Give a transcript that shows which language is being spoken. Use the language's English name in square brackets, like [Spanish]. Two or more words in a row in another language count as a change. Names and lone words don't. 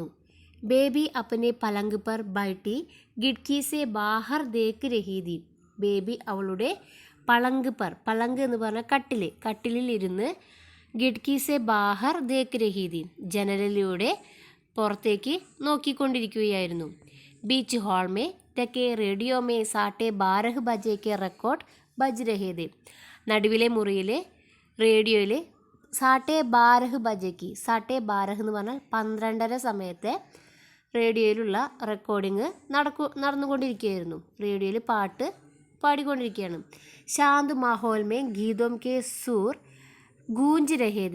[Hindi] बेबी अपने पलंग पर बैठी खिड़की से बाहर देख रही थी. [Malayalam] ബേബി അവളുടെ പളങ്ക് എന്ന് പറഞ്ഞാൽ കട്ടിലിൽ ഇരുന്ന് [Hindi] खिड़की से बाहर देख रही थी, [Malayalam] ജനലിലൂടെ പുറത്തേക്ക് നോക്കിക്കൊണ്ടിരിക്കുകയായിരുന്നു. [Hindi] बीच हॉल में के रेडियो में 12:30 बजे के रिकॉर्ड बज रहे थे. [Malayalam] നടുവിലെ മുറിയിലെ റേഡിയോയിൽ 12:30 ബജയ്ക്ക്, 12:30 എന്ന് പറഞ്ഞാൽ 12:30 സമയത്തെ റേഡിയോയിലുള്ള റെക്കോർഡിങ് നടന്നുകൊണ്ടിരിക്കുകയായിരുന്നു. റേഡിയോയിൽ പാട്ട് പാടിക്കൊണ്ടിരിക്കുകയാണ്. [Hindi] शांत माहौल में गीतों के सुर गूँज रहे थे.